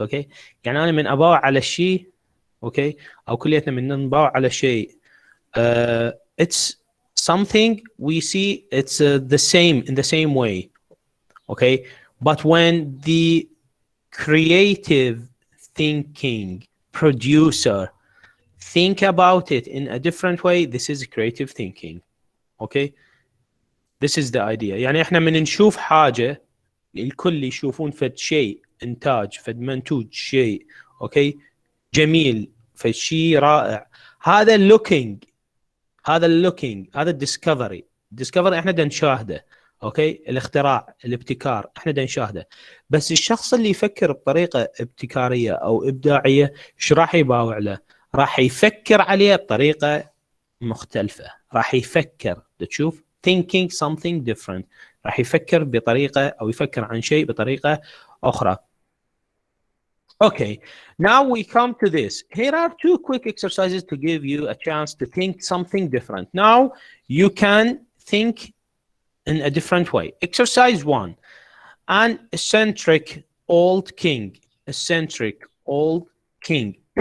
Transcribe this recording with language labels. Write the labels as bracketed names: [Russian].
[English] okay [Arabic] يعني أنا من أباوع على الشيء okay أو كليتنا من نباوع على شيء [English] it's something we see it's the same in the same way, okay, but when the creative thinking producer think about it in a different way, this is creative thinking. okay, this is the idea. [Arabic] يعني احنا من نشوف حاجة الكل يشوفون فد شيء انتاج فد منتوج شيء اوكي جميل فد شيء رائع، هذا اللوكينج هذا الديسكفري احنا بدنا نشاهده اوكي الاختراع الابتكار احنا دا نشاهده بس الشخص اللي يفكر بطريقه ابتكاريه او ابداعيه ايش راح يباوع له راح يفكر عليه بطريقه مختلفه راح يفكر تشوف [English] thinking something different [Arabic] راح يفكر بطريقه او يفكر عن شيء بطريقه اخرى. [English] Okay, now we come to this. Here are two quick exercises to give you a chance to think something different. Now you can think in a different way. Exercise 1. An eccentric old king. Eccentric old king.